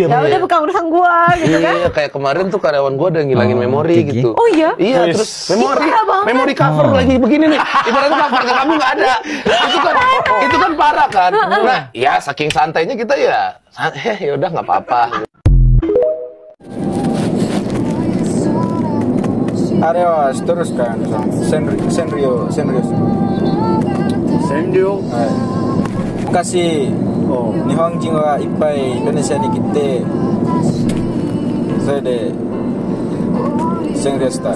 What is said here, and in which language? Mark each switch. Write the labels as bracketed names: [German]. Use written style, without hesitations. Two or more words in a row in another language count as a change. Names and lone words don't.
[Indonesian] Ya udah bukan urusan gua gitu kan. Iya, kayak kemarin tuh karyawan gua ada ngilangin memori kayak gitu. Oh iya? Iya, terus memori Parah banget. memori cover lagi begini nih. Ibaratnya cover ke kamu nggak ada. Itu kan parah kan. Nah, ya saking santainya kita ya, ya udah nggak apa-apa. [Japanese] あれは知っとるっすか、千里はい昔日本人はいっぱいインドネシアに来てそれで占領した